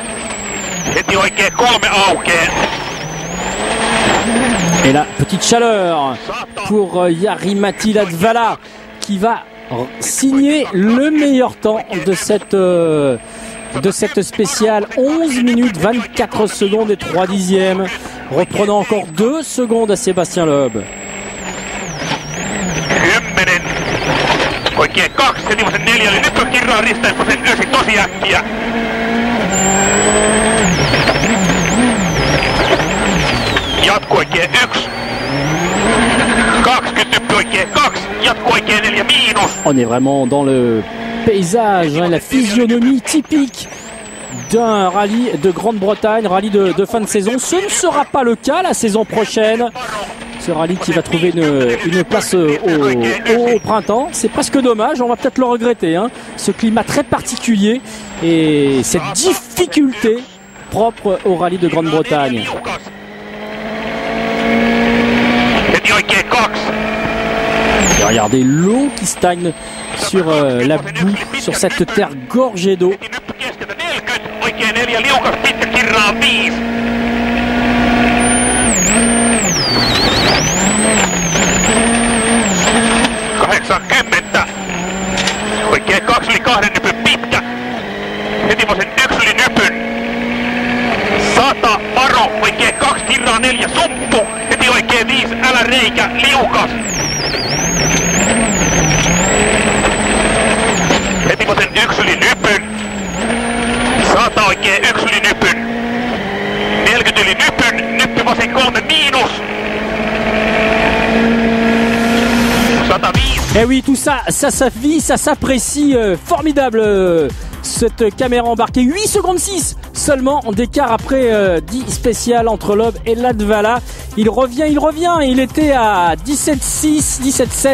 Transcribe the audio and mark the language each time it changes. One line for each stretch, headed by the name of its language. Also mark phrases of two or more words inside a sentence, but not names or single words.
French: Et là, petite chaleur pour Jari-Matti Latvala qui va signer le meilleur temps de cette spéciale. 11 minutes 24 secondes et 3 dixièmes, reprenant encore 2 secondes à Sébastien Loeb.
Finnish: Oikein 2, heti vasen 4, eli nyt on kirraa risteys vasen 9 tosi äkkiä. Jatkuu oikein 1. 20 nyppy oikein 2. Jatkuu oikein 4 miinus.
French: On est vraiment dans le paysage, la physionomie typique d'un rallye de Grande-Bretagne, rallye de fin de saison. Ce ne sera pas le cas la saison prochaine. Ce rallye qui va trouver une place au printemps. C'est presque dommage, on va peut-être le regretter. Ce climat très particulier et cette difficulté propre au rallye de Grande-Bretagne. Et regardez l'eau qui stagne sur la boue, sur cette terre gorgée d'eau.
Finnish: Oikein 2 yli 2 nypyn pitkä. Heti vasen 1 yli nypyn. 100 varo. Oikein 2 kirraa 4 sumppu. Heti oikein 5 äläreikä liukas. Heti vasen 1 yli nypyn. 100 oikein 1 yli nypyn. 40 yli nypyn. Nyppy vasen 3 miinus. 105.
French: Eh oui, tout ça, ça vit, ça s'apprécie. Formidable cette caméra embarquée. 8 secondes 6 seulement d'écart après 10 spéciales entre Loeb et Latvala. Il revient. Il était à 17,6, 17,7.